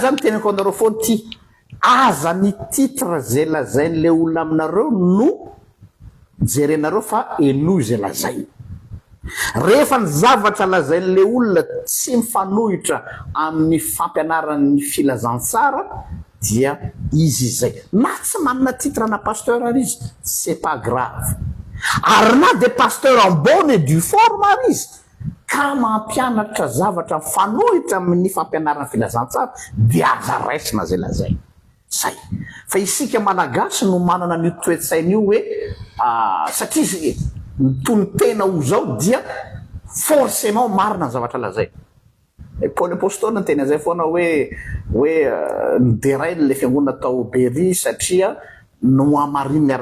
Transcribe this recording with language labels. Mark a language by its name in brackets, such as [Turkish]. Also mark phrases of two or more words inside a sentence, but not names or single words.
[Malagasy] zany tenako anareo foana ty aza ny titre zay lazain'le olona aminareo no jerenareo fa elo zay lazay rehefa ny zavatra lazain'le olona tsy mifanohitra amin'ny fampianaran'ny filazantsara dia izy zay na tsy manana titre na pasteur ary izy [French] c'est pas grave [Malagasy] ary na de pasteur [French] en bonne et due forme [Malagasy] ary izy ka mampianatra zavatra mifanohitra amin'ny fampianaran'ny filazantsara dia aza raisina zay lazay zay fa isika malagasy no manana ny toetsaina io hoe satria tony tena ho zao dia forcément marina ny zavatra lazay Paul apôstôly ny tena zay foana hoe niderainy le fiangonana tao Bery satria no amariny ny